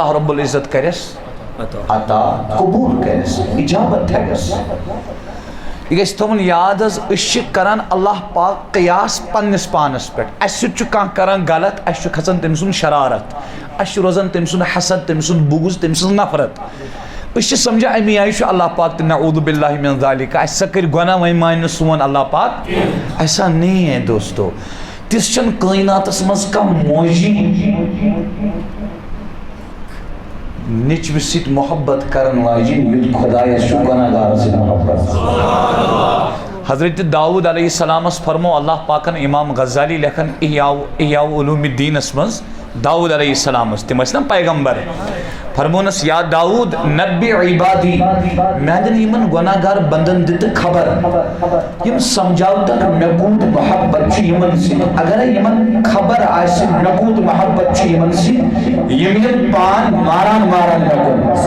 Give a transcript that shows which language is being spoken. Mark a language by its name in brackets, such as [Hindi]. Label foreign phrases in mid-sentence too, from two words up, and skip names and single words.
[Kashmiri] رب العزت کرٮ۪س عطا قبوٗل کرٮ۪س اِجابت تھایس یہِ گژھِ تھاوُن یاد حظ أسۍ چھِ کران اللہ پاک قیاس پننِس پانس پٮ۪ٹھ اسہِ سۭتۍ چھُ کانٛہہ کران غلط اسہِ چھُ کھسان تٔمۍ سُنٛد شرارت اسہِ چھُ روزان تٔمۍ سُنٛد حسد تٔمۍ سُنٛد بُغض تٔمۍ سٕنٛز نفرت أسۍ چھِ سمجھان امی آیہِ چھُ اللہ پاک تہِ [Arabic] نعوذ باللہ من ذالک [Kashmiri] اسہِ سا کٔرۍ گۄناہ وۄنۍ مانہِ نہٕ سون اللہ پاک [Urdu] ایسا نہیں ہے دوستو [Kashmiri] تِژھ چھنہٕ کٲیناتس منٛز کانٛہہ موجی نیٚچوِس سۭتۍ محبت کرن واجیٚنۍ یُتھ خۄدایس چھُ گۄناہ گارس سۭتۍ محبت حضرت داؤد علیہ السلامس فرمو اللہ پاکن امام غزالی لیکھان احیاء علوم الدینس منٛز داؤد علیہ السلامس تِم ٲسۍ نا پیغمبر فرمونس [Arabic] یا داؤد نبی عبادی [Kashmiri] میانٮ۪ن یِمن گۄناہ گار بندن دِتہٕ خبر یِم سمجھاوتکھ مےٚ کوٗت محبت چھُ یِمن سۭتۍ اگرے یِمن خبر آسہِ مےٚ کوٗت محبت چھُ یِمن سۭتۍ یِم یِن پان ماران ماران مےٚ کُن